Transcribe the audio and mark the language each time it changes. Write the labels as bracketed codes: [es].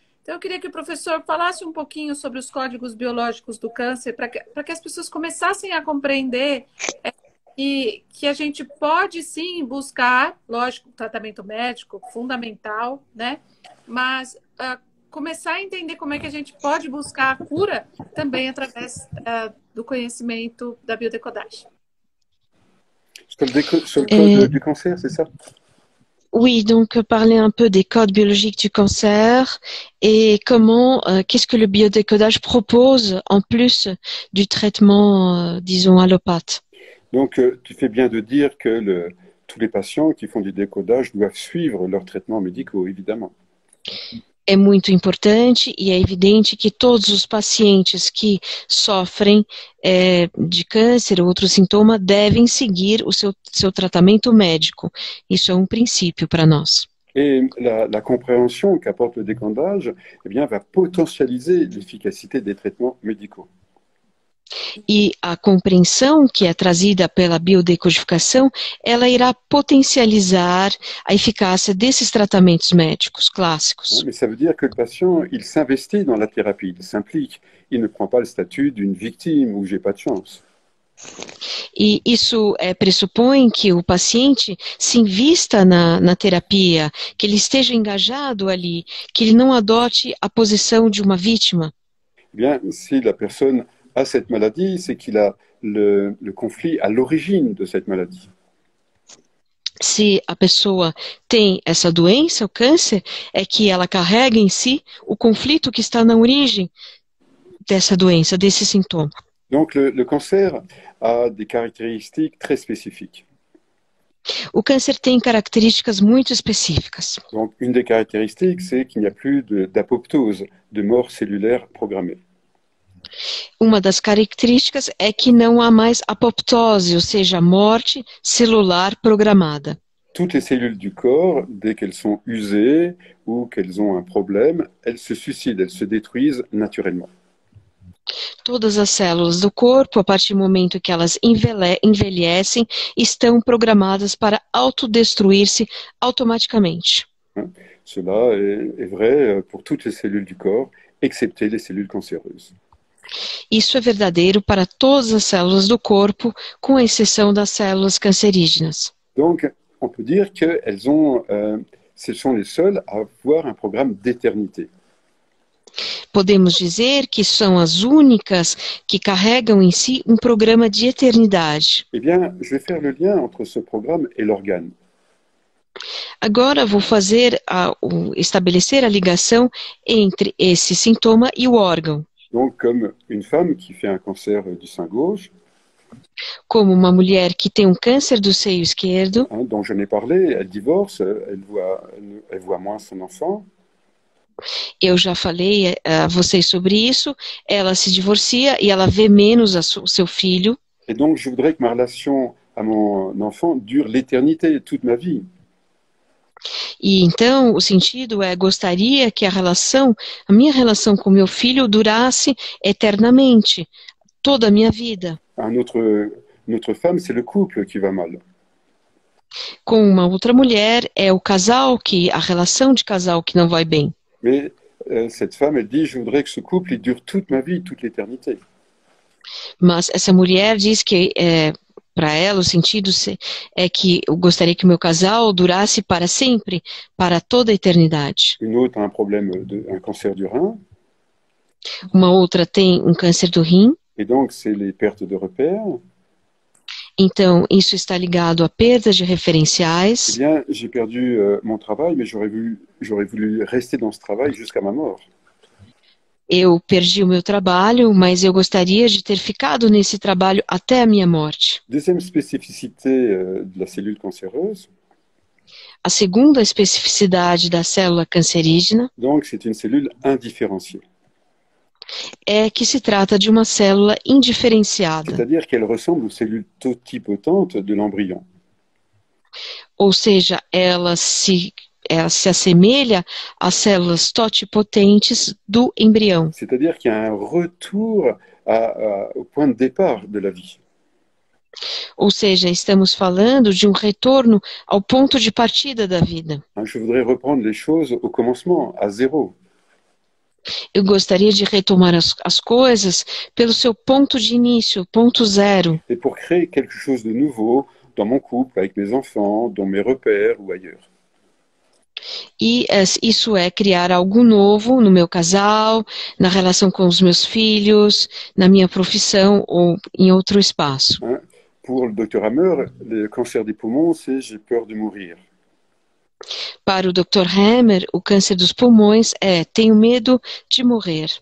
[pt] Então, eu queria que o professor falasse um pouquinho sobre os códigos biológicos do câncer, para que as pessoas começassem a compreender que a gente pode sim buscar, lógico, tratamento médico, fundamental, né? Mas começar a entender como é que a gente pode buscar a cura também através do conhecimento da biodecodagem. [fr] Sur le code du cancer, c'est ça? Oui, donc parler un peu des codes biologiques du cancer et comment, qu'est-ce que le biodécodage propose en plus du traitement, disons, allopathe. Donc, tu fais bien de dire que tous les patients qui font du décodage doivent suivre leurs traitements médicaux, évidemment. [pt] É muito importante e é evidente que todos os pacientes que sofrem de câncer ou outro sintoma devem seguir o seu tratamento médico. Isso é um princípio para nós. [fr] Et la compréhension qu'apporte le décodage, eh bien, va potentialiser l'efficacité des traitements médicaux. [pt] E a compreensão que é trazida pela biodecodificação, ela irá potencializar a eficácia desses tratamentos médicos clássicos. [fr] Mais ça veut dire que le patient, il s'investit dans la thérapie, il s'implique, il ne prend pas le statut d'une victime ou j'ai pas de chance. [pt] E isso pressupõe que o paciente se invista na terapia, que ele esteja engajado ali, que ele não adote a posição de uma vítima. [fr] Eh bien, si la personne a cette maladie, c'est qu'il a le conflit à l'origine de cette maladie. [pt] Se a pessoa tem essa doença, o câncer, é que ela carrega em si o conflito que está na origem dessa doença, desse sintoma. [fr] Donc, le cancer a des caractéristiques très spécifiques. [pt] O câncer tem características muito específicas. [fr] Donc, une des caractéristiques, c'est qu'il n'y a plus d'apoptose, de mort cellulaire programmée. [pt] Uma das características é que não há mais apoptose, ou seja, morte celular programada. [fr] Toutes les cellules du corps, dès qu'elles sont usées ou qu'elles ont un problème, elles se suicident, elles se détruisent naturellement. [pt] Todas as células do corpo, a partir do momento que elas envelhecem, estão programadas para autodestruir-se automaticamente. [fr] Cela est vrai pour toutes les cellules du corps, excepté les cellules cancéreuses. [pt] Isso é verdadeiro para todas as células do corpo, com exceção das células cancerígenas. [fr] Donc, on peut dire qu'elles ont, ce sont les seules à avoir un programme d'éternité. [pt] Podemos dizer que são as únicas que carregam em si um programa de eternidade. [fr] Eh bien, je vais faire le lien entre ce programme et l'organe. [pt] Agora vou estabelecer a ligação entre esse sintoma e o órgão. [fr] Donc, comme une femme qui fait un cancer du sein gauche, [pt] como uma mulher que tem um câncer do seio esquerdo, [fr] dont je n'ai parlé, elle divorce, elle voit moins son enfant. [pt] Eu já falei a vocês sobre isso. Ela se divorcia e ela vê menos o seu filho. [fr] Et donc, je voudrais que ma relation à mon enfant dure l'éternité, toute ma vie. [pt] E então o sentido gostaria que a minha relação com meu filho durasse eternamente, toda a minha vida. [fr] Une autre femme, c'est le couple qui va mal. [pt] Com uma outra mulher é a relação de casal que não vai bem. [fr] Mais cette femme, elle dit, je voudrais que ce couple il dure toute ma vie, toute l'éternité. [pt] Mas essa mulher diz que para ela o sentido é que eu gostaria que o meu casal durasse para sempre, para toda a eternidade. [fr] Une autre a un problème un cancer du rein. [pt] Uma outra tem um câncer do rim. [fr] Et donc c'est les pertes de repères. [pt] Então isso está ligado a perdas de referenciais. [fr] Eh bien, j'ai perdu mon travail, mais j'aurais voulu rester dans ce travail jusqu'à ma mort. [pt] Eu perdi o meu trabalho, mas eu gostaria de ter ficado nesse trabalho até a minha morte. [fr] Deuxième spécificité de la cellule cancéreuse. [pt] A segunda especificidade da célula cancerígena. [fr] Donc, c'est une cellule indifférenciée. [pt] É que se trata de uma célula indiferenciada. [fr] C'est-à-dire qu'elle ressemble aux cellules totipotentes de l'embryon. [pt] Ou seja, ela se se assemelha às células totipotentes do embrião. [fr] C'est-à-dire qu'il y a un retour au point de départ de la vie. [pt] Ou seja, estamos falando de um retorno ao ponto de partida da vida. [fr] Je voudrais reprendre les choses au commencement, à zéro. [pt] Eu gostaria de retomar as coisas pelo seu ponto de início, ponto zero. [fr] Et pour créer quelque chose de nouveau dans mon couple, avec mes enfants, dans mes repères ou ailleurs. [pt] E isso é criar algo novo no meu casal, na relação com os meus filhos, na minha profissão ou em outro espaço. [fr] Pour le docteur Hammer, le cancer des poumons, c'est j'ai peur de mourir. [pt] Para o Dr. Hammer, o câncer dos pulmões é tenho medo de morrer.